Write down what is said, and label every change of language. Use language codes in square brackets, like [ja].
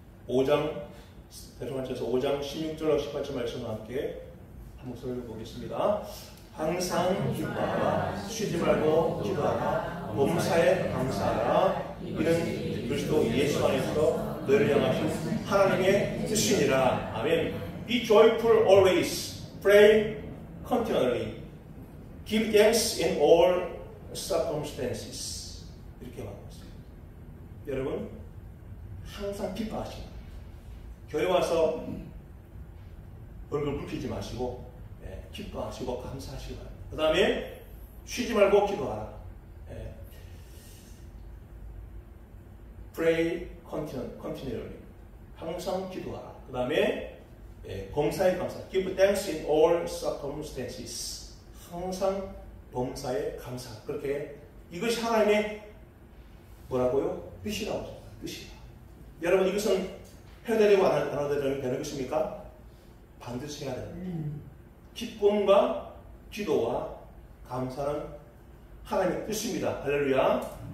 [ko] 5장 데살로니가전서 5장 16절로 18절 말씀을 함께 한 목소리로 읽어보겠습니다. 항상 기뻐하라 쉬지 말고 기도하라 범사에 감사하라 이는 그리스도 예수 안에서 너희를 향하신 하나님의 뜻이니라. 아멘. [en] Be joyful always, pray continually, give thanks in all circumstances. [ko] 이렇게 말하고 있습니다. 여러분 항상 기뻐하시라. 교회 와서 얼굴 붉히지 마시고 기뻐하시고 감사하시기 바랍니다. 그 다음에 쉬지 말고 기도하라. [en] Pray continually. [ko] 항상 기도하라. 그 다음에 범사에 감사. [en] Give thanks in all circumstances. [ko] 항상 범사에 감사. 그렇게 이것이 하나님의 뭐라고요? 뜻이라고 합니다. 뜻이다. 여러분 이것은 해야 되고 안 해야 되는 것입니까? 반드시 해야 됩니다. 기쁨과 기도와 감사는 하나님의 뜻입니다. 할렐루야.